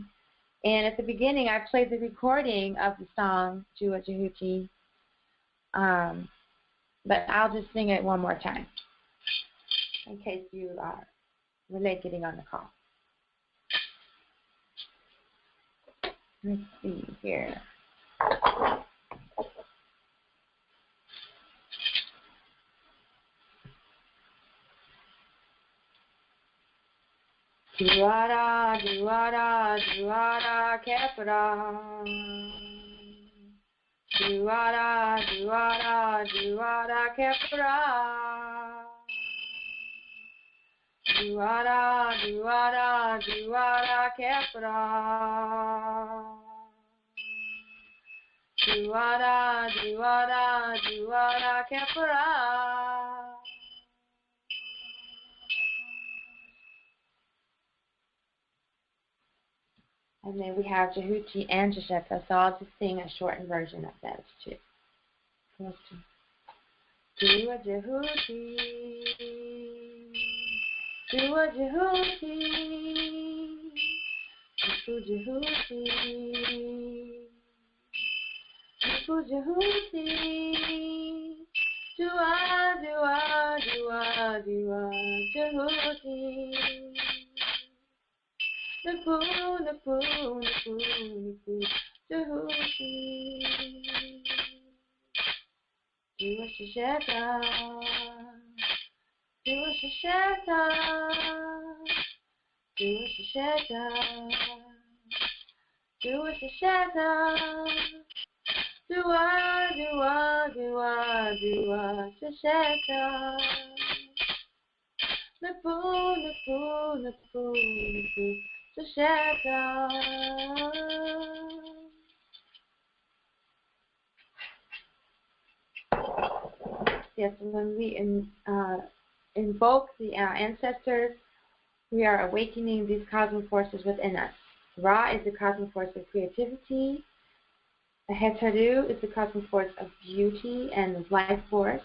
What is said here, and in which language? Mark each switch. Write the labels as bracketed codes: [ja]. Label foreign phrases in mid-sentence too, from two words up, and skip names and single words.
[en] And at the beginning, I played the recording of the song, Djehuty, but I'll just sing it one more time in case you are late getting on the call. Let's see here. Djehuty, Djehuty, Djehuty, Kepra. Djehuty, Djehuty, Djehuty, Kepra. Djehuty, Djehuty, Djehuty, Kepra. Djehuty, Djehuty, Djehuty, Kepra. And then we have Djehuty and Djehuty, so I'll just sing a shortened version of those two. Djehuty, Djehuty, Djehuty, Djehuty, Djehuty, Djehuty. Napu, napu, napu, napu, Djehuty. Djehuty, Djehuty, Djehuty, Djehuty. Dua, dua, dua, dua, Djehuty. Napu, napu, napu, napu, Djehuty. Yes, when we invoke the ancestors, we are awakening these cosmic forces within us. Ra is the cosmic force of creativity. HetHeru is the cosmic force of beauty and life force.